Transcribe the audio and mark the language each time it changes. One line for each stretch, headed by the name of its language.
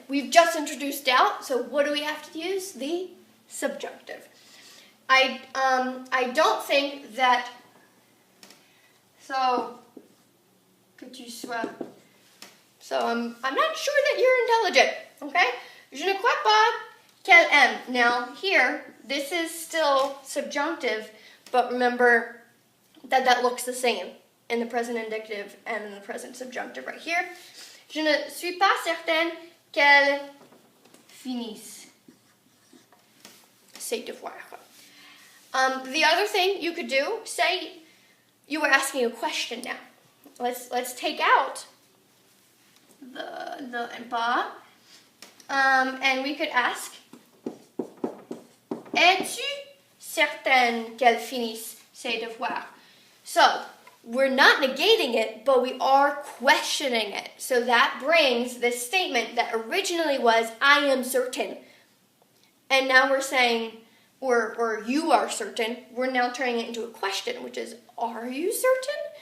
English: We've just introduced doubt, so what do we have to use? The subjunctive. I don't think that, so,
French: que tu sois,
English: so I'm not sure that you're intelligent, okay?
French: Je ne crois pas qu'elle aime.
English: Now here, this is still subjunctive, but remember that looks the same in the present indicative and in the present subjunctive right here.
French: Je ne suis pas certaine qu'elle finisse ses devoirs.
English: The other thing you could do, say you were asking a question now. Let's take out the pas, and we could ask,
French: es-tu certaine qu'elle finisse ses devoirs?
English: So, we're not negating it, but we are questioning it. So that brings this statement that originally was, I am certain. And now we're saying, or you are certain, we're now turning it into a question, which is, are you certain?